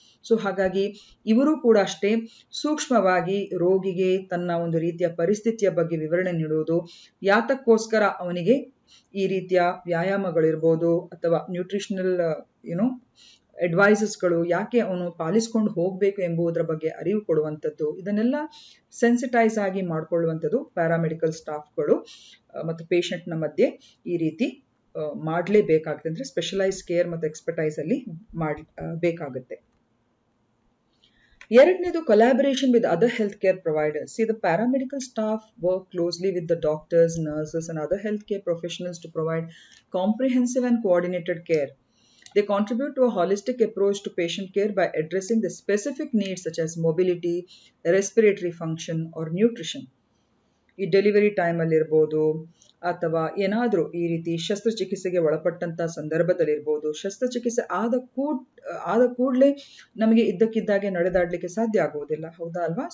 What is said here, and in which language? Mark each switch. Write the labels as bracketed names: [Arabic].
[Kannada] So ಹಾಗಾಗಿ ಇವರು ಕೂಡ ಅಷ್ಟೇ ಸೂಕ್ಷ್ಮವಾಗಿ ರೋಗಿಗೆ ತನ್ನ ಒಂದು ರೀತಿಯ ಪರಿಸ್ಥಿತಿಯ ಬಗ್ಗೆ ವಿವರಣೆ ನೀಡುವುದು, ಯಾತಕ್ಕೋಸ್ಕರ ಅವನಿಗೆ ಈ ರೀತಿಯ ವ್ಯಾಯಾಮಗಳಿರ್ಬೋದು ಅಥವಾ ನ್ಯೂಟ್ರಿಷನಲ್ ಅಡ್ವೈಸಸ್ಗಳು ಯಾಕೆ ಅವನು ಪಾಲಿಸ್ಕೊಂಡು ಹೋಗಬೇಕು ಎಂಬುದರ ಬಗ್ಗೆ ಅರಿವು ಕೊಡುವಂಥದ್ದು, ಇದನ್ನೆಲ್ಲ ಸೆನ್ಸಿಟೈಸ್ ಆಗಿ ಮಾಡಿಕೊಳ್ಳುವಂಥದ್ದು ಪ್ಯಾರಾಮೆಡಿಕಲ್ ಸ್ಟಾಫ್ಗಳು ಮತ್ತು ಪೇಷಂಟ್ನ ಮಧ್ಯೆ ಈ ರೀತಿ ಮಾಡಲೇಬೇಕಾಗುತ್ತೆ. ಅಂದರೆ ಸ್ಪೆಷಲೈಸ್ ಕೇರ್ ಮತ್ತು ಎಕ್ಸ್ಪರ್ಟೈಸ್ ಅಲ್ಲಿ ಬೇಕಾಗುತ್ತೆ. ಎರಡನೇದು [English] collaboration with other healthcare providers. See, the paramedical staff work closely with the doctors, nurses and other healthcare professionals to provide comprehensive and coordinated care. They contribute to a holistic approach to patient care by addressing the specific needs such as mobility, respiratory function or nutrition. [Kannada] ಈ delivery ಟೈಮಲ್ಲಿರ್ಬೋದು ಅಥವಾ ಏನಾದರೂ ಈ ರೀತಿ ಶಸ್ತ್ರಚಿಕಿತ್ಸೆಗೆ ಒಳಪಟ್ಟಂಥ ಸಂದರ್ಭದಲ್ಲಿರ್ಬೋದು, ಶಸ್ತ್ರಚಿಕಿತ್ಸೆ ಆದ ಕೂಡಲೇ ನಮಗೆ ಇದ್ದಕ್ಕಿದ್ದಾಗೆ ನಡೆದಾಡಲಿಕ್ಕೆ ಸಾಧ್ಯ ಆಗುವುದಿಲ್ಲ, ಹೌದಾ ಅಲ್ವಾ?